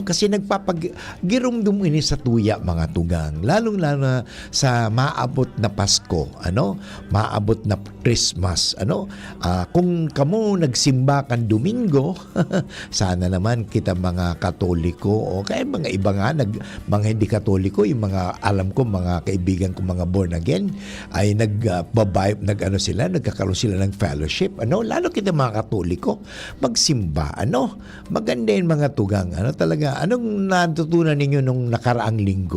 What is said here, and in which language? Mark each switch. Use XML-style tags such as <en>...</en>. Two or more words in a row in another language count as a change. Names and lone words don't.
<bik>Kasi nagpapagirumdum ini sa tuya, mga tugang, lalong-lalo na sa maabot na Pasko, ano? Maabot na Christmas. Ano? Kung kamo nagsimba kan Domingo, sana naman kita mga Katoliko</bik> <tl>o kaya mga iba nga, mga hindi Katoliko, yung mga alam ko, mga kaibigan ko, mga</tl> <en>born again,</en> <tl>ay nagkakaroon sila ng fellowship. Ano?</tl> <bik>Lalo kita mga Katoliko, magsimba. Ano?</bik> <tl>Maganda yung mga tugang. Ano talaga? Anong natutunan ninyo nung nakaraang linggo?</tl>